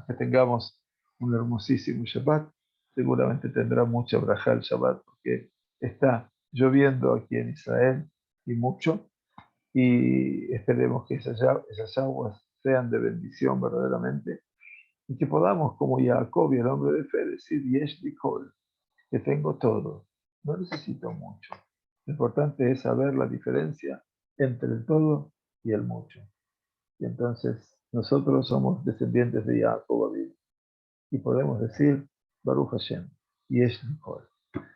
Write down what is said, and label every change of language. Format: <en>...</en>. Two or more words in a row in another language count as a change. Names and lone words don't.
<es>Que tengamos un hermosísimo Shabbat. Seguramente tendrá mucha braja el Shabbat porque está lloviendo aquí en Israel y mucho. Y esperemos que esas aguas sean de bendición verdaderamente y que podamos, como Jacob y el hombre de fe, decir,</es> <he>יש לי כל,</he> <es>que tengo todo, no necesito mucho. Lo importante es saber la diferencia entre el todo y el mucho. Y entonces nosotros somos descendientes de Jacob y podemos decir,</es> <he>ברוך השם, יש לי כל.</he>